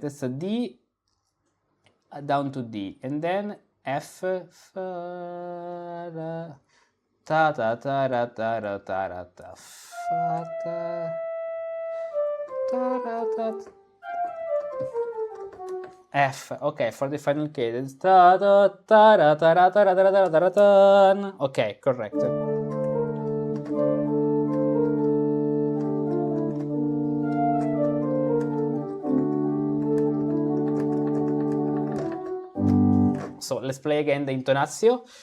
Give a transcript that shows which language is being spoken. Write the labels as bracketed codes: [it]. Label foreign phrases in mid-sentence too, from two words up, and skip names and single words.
[en] That's a D down to D, and then F, fa, ra, ta ta ta ra ta ra ta ra ta, fa ta ta ra ta. F, okay, for the final cadence. Ta ta ta ra ta ra ta ra ta ra ta ra ta ra ta. Okay, correct. So let's play again the intonatio.